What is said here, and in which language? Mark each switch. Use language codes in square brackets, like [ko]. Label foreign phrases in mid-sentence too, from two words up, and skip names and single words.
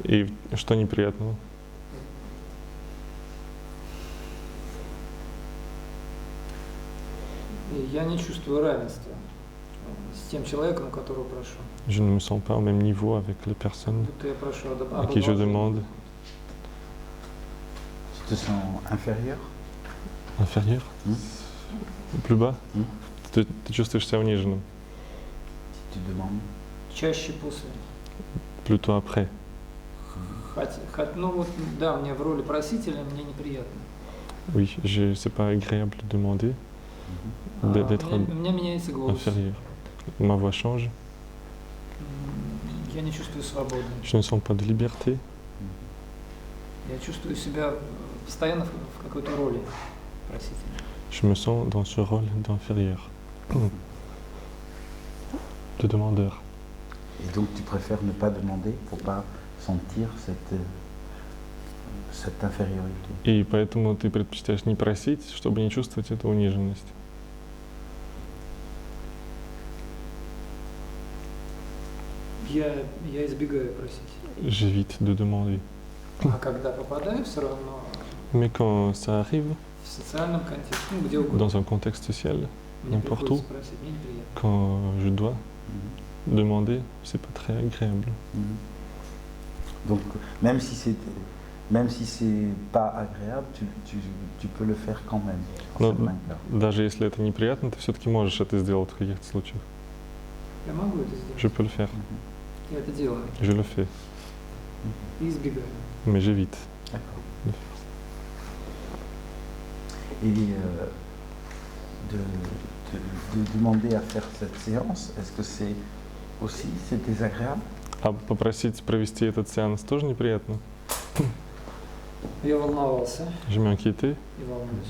[ru] И что неприятного? И я не чувствую равенства с тем человеком, у которого прошу. [fr] Je ne me sens pas au même niveau avec les personnes [ru] Будто я прошу [fr] à qui je demande. Tu te sens inférieur? Inférieur? Plus bas? Mm. [ru] Ты чувствуешь себя униженным? [fr] Tu demandes? [ru] Чаще после. [fr] Plutôt après. [ru] Ну вот, да, мне в роли просителя мне неприятно. [fr] Oui, c'est pas agréable de demander, d'être [ru] У меня меняется голос. [fr] inférieur. Ma voix change, [ru] Я не чувствую свободы. [fr] je ne sens pas de liberté, [ru] Я чувствую себя постоянно в какой-то роли просителя. [fr] je me sens dans ce rôle d'inférieur, de demandeur. Et donc tu préfères ne pas demander pour pas sentir cette infériorité? [ru] И поэтому ты предпочитаешь не просить, чтобы не чувствовать эту униженность. Я избегаю просить. [fr] J'évite de demander. [ru] А когда попадаю, все равно [fr] Mais quand ça arrive, [ru] в социальном контексте, ну где угодно, [fr] dans un contexte social, [ru] мне [fr] n'importe [ru] приходится просить, мне неприятно. [fr] quand je dois demander, c'est pas très agréable. Donc même si c'est pas agréable, tu peux le faire quand même. [ru] Но даже если это неприятно, ты все-таки можешь это сделать в каких-то случаях. Я могу это сделать. [fr] Je peux le faire, [ru] Я это делаю. [fr] je le fais, [ru] И избегаю. [fr] mais j'évite. D'accord. Et de demander à faire cette séance, est-ce que c'est désagréable? [ru] А попросить провести этот сеанс тоже неприятно? Я волновался [fr] Je m'inquiétais [ru] и волнуюсь.